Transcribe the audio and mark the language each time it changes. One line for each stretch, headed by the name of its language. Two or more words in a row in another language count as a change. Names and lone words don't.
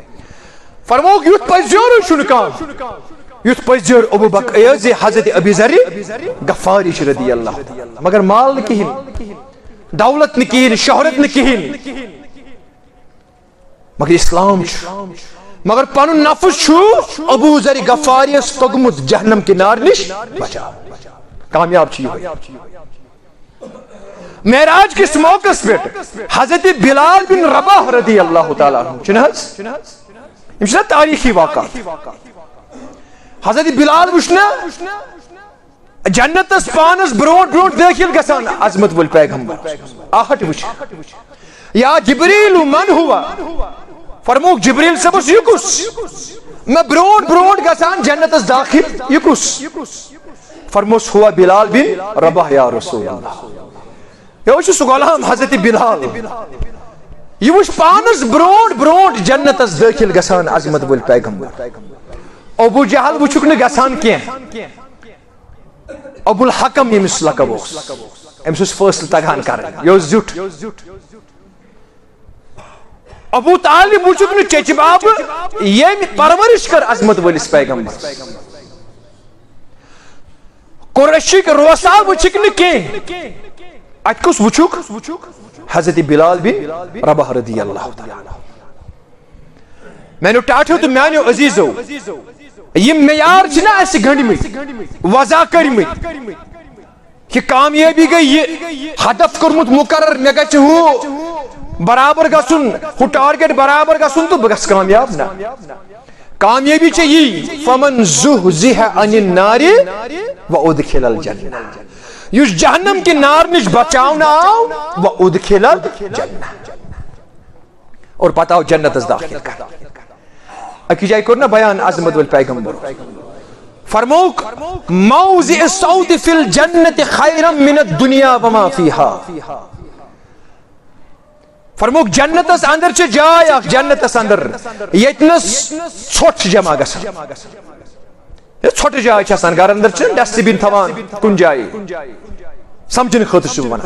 Kashmiri: فرموک یُتھ پٔزیور چھُنہٕ کانٛہہ, یُتھ پٔزیور ابو بکر حضرت ابی ذر غفاری چھُ
Arabic: رضی اللہ تعالیٰ.
Kashmiri: مگر مال نہٕ کِہیٖنۍ, دولت نہٕ کِہیٖنۍ, شہرت نہٕ کِہیٖنۍ, مگر اسلام چھُ. مگر پنُن نفس چھُ ابو ذر غفاریس توٚگمُت جہنم کہِ نار نِش بچاو. کامیاب چھُ یِہوے. معراج کس موقع پہ حضرت بلال بن رباح
Arabic: رضی اللہ تعالیٰ عنہ
Kashmiri: چھُنہٕ تاریخی واقع. حضرت بلال وٕچھنا جنتس پانس برونٹ برونٹ دٲخل گژھان عظمت وول پیغمبر, آہٹ وٕچھ.
Arabic: یا جبریل من ہوا.
Kashmiri: فرموک جبریل صٲبس یہِ کُس, میں برونٹ برونٹ گژھان جنتس داخل, یہِ کُس. فرموس ہوا بلال بن رباح
Arabic: یا رسول اللہ.
Kashmiri: یہ سہ غلام حضرت بلال, یہ وچھ پانس برونٹ برونٹ جنتس داخل گژھان عظمت وول پیغمبر. ابو جہل وچھُکھ نہٕ گژھان کینٛہہ. ابو الحکم ییٚمِس لقب اوس, أمِس اوس فٲصلہٕ تگان کرٕنۍ, یہِ اوس زیُٹھ. ابو طالب وچھُکھ نہٕ چچہِ بابہٕ ییٚمۍ پرورش کٔر عظمت وٲلِس پیغمبرس. قریشٕکۍ روسا وٕچھِکھ نہٕ کینٛہہ, اتہِ کُس وٕچھُکھ, حضرت بلال بن رباح
Arabic: رضی اللہ تعالیٰ.
Kashmiri: میانو ٹاٹھو تو میانو عزیزو, یم معیار چھِنہ اَسہِ گٔنڈۍمٕتۍ, وضع کٔرۍمٕتۍ. کہ کامیٲبی گئی یہ ہدف کوٚرمُت مقرر, مےٚ گژھِ ہُہ برابر گژھُن, ہُہ ٹارگیٹ برابر گژھُن تہٕ بہٕ گژھٕ کامیاب. نہ, کامیٲبی چھےٚ یی
Arabic: فمن زُحزِحَ عَنِ النَّارِ وَأُدْخِلَ الْجَنَّةَ.
Kashmiri: یُس جہنم کہ نار نش بچاؤنہ آو
Arabic: وَأُدْخِلَ الْجَنَّةَ,
Kashmiri: اور پتہ آو جنتس داخل کر. اکی جائے کوٚر نا بیان عظمت وول پیغمبر. فرموک
Arabic: موضع الصوت فی الجنت خیرا من الدنیا وما فیہا.
Kashmiri: فرموک جنتس اندر چھ جائے اخ جنتس اندر یتنس ژھوٹ جمع گژھان. ژھوٹ جائے چھ آسان گھر اندر چھ
English: dust bin
Kashmiri: تھوان کن جائے سمجھن خاطر چھ ونان.